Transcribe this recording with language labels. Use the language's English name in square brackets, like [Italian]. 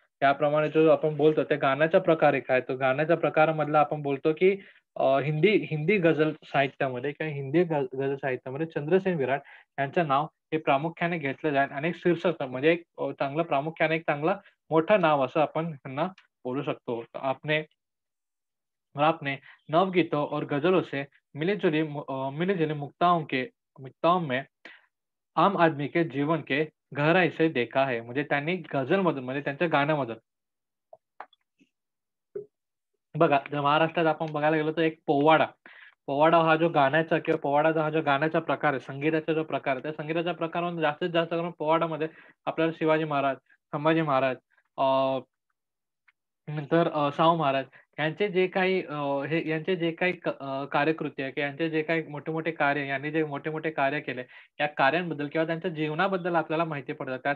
[Marathi] त्याप्रमाणे जो आपण बोलतो त्या गाण्याचा प्रकार एक आहे. तो गाण्याच्या प्रकारामधला आपण बोलतो, की हिंदी गझल साहित्यामध्ये किंवा हिंदी गझल साहित्यामध्ये चंद्रसेन विराट यांचं नाव हे प्रामुख्याने घेतलं जाईल आणि एक शीर्षक म्हणजे एक चांगलं प्रामुख्याने एक चांगलं मोठं नाव असं आपण त्यांना बोलू शकतो. [Hindi] आपने नवगीतों और गज़लों से मिली-जुली मुक्ताओं में आम आदमी के जीवन के गहराई से देखा है. [Marathi] म्हणजे त्यांनी गझलमधून म्हणजे त्यांच्या गाण्यामधून बघा, जर महाराष्ट्रात आपण बघायला गेलो तर एक पोवाडा. पोवाडा हा जो गाण्याचा किंवा पोवाडाचा हा जो गाण्याचा प्रकार आहे, संगीताचा जो प्रकार आहे, त्या संगीताच्या प्रकारामध्ये जास्तीत जास्त करून पोवाडामध्ये आपल्याला शिवाजी महाराज, संभाजी महाराज नंतर शाहू महाराज यांचे जे काही यांचे जे काही कार्यकृती आहे किंवा यांचे जे काही मोठे-मोठे कार्य यांनी जे मोठे-मोठे कार्य केले, या कार्यांबद्दल किंवा त्यांच्या जीवनाबद्दल आपल्याला माहिती पडतं.